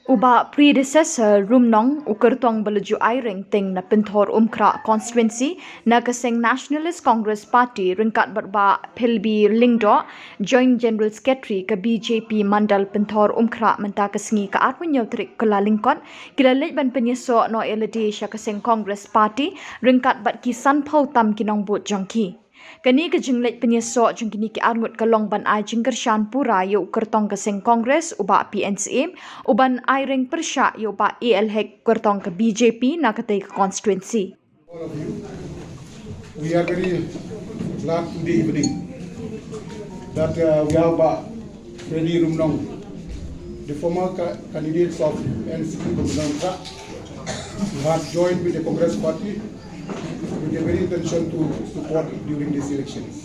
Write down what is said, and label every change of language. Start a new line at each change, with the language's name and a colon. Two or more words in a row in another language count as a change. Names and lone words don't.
Khasi: Bah Predecessor Rumnong kyrtong belaju aireng teng na Pynthorumkhrah constituency na kaseng Nationalists Congress Party ryngkat Bah Phillby Lyngdoh
English: Joint General Secretary
Khasi: ke BJP Mandal Pynthorumkhrah mynta sngi ke arpunyo tarik Kyllalyngkot Kyllalyngkot ban pyniasoh no ialade sya kaseng Congress Party ryngkat bat kisan phau tam nongbud jong. Kani ke jinglet pyniasoh jong kini ki arngut kalong ban ai jingkershan pura yo kyrtong kaseng Congress uba PNCM uban aireng persya yo ba ialade kyrtong ke BJP na katay constituency.
English: All of you, we are very glad today evening that we have Bah Phillby Rumnong, the former candidates of NCP Khasinews, who have joined with the Congress Party with the very intention to support during these elections.